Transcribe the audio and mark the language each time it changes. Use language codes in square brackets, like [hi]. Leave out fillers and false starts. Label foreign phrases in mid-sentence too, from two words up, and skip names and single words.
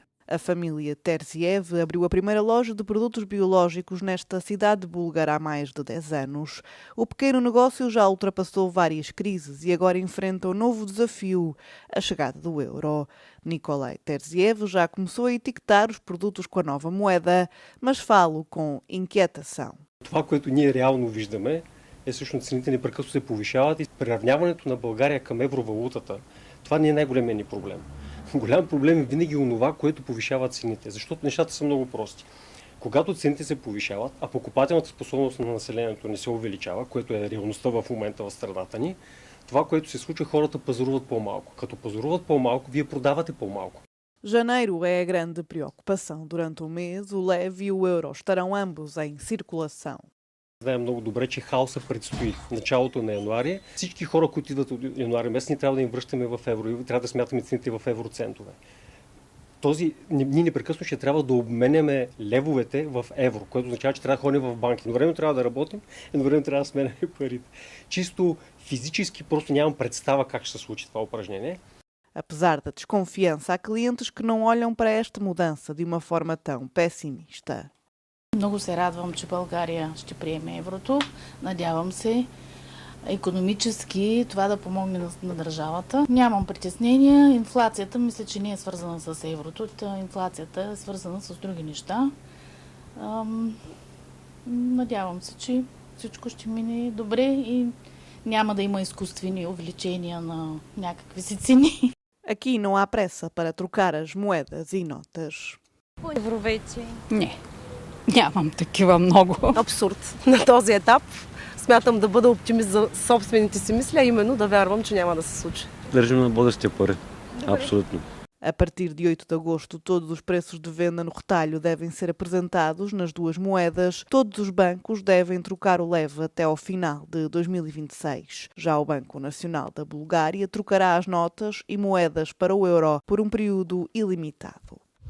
[pt] A família Terziev abriu a primeira loja de produtos biológicos nesta cidade búlgara há mais de 10 anos. O pequeno negócio já ultrapassou várias crises e agora enfrenta um novo desafio, a chegada do euro. Nikolai Terziev já começou a etiquetar os produtos com a nова moeda, mas falo com inquietação. [bg] Това, което ние реално виждаме, е всъщност цените непрекъснато се повишават и приравняването на България към евровалутата. Това не е най-големият ни проблем. Голям проблем е винаги онова, което повишава цените, защото нещата са много прости. Когато цените се повишават, а покупателната способност на населението не се увеличава, което е реалността в момента в страната ни, това, което се случва, хората пазаруват по-малко. Като пазаруват по-малко, вие продавате по-малко. [pt] Janeiro é a grande preocupação. Durante o mês, o leve e o euro estarão ambos em circulação. [bg] Знаем много добре, че хаоса предстои началото на януари. Всички хора, които идват от януари месец, ние трябва да им връщаме в евро и трябва да смятаме цените в евроцентове. Ние непрекъснато ще трябва да обменяме левовете в евро, което означава, че трябва да ходим в банки. Едновременно трябва да работим, едновременно трябва да сменяме парите. Чисто физически просто нямам представа как ще се случи това упражнение. [pt] Apesar da desconfiança, há clientes que não olham para esta mudança de uma forma tão pessimista. [bg] Много се радвам, че България ще приеме еврото. Надявам се икономически това да помогне на държавата. Нямам притеснения. Инфлацията мисля, че не е свързана с еврото. Инфлацията е свързана с други неща. Надявам се, че всичко ще мине добре и няма да има изкуствени увеличения на някакви си цени. [pt] Aqui não há pressa para trocar as moedas e notas. [bg] Евровече? Не. Нямам такива много. Абсурд. На този етап смятам да бъда оптимист за собствените си мисли, а именно да вярвам, че няма да се случи. Държим на българските пари. Абсолютно. [pt] A partir de 8 de agosto, todos os preços de venda no retalho devem ser apresentados nas duas moedas. Todos os bancos devem trocar o leve até ao final de 2026. Já o Banco Nacional da Bulgária trocará as notas e moedas para o euro por um período ilimitado.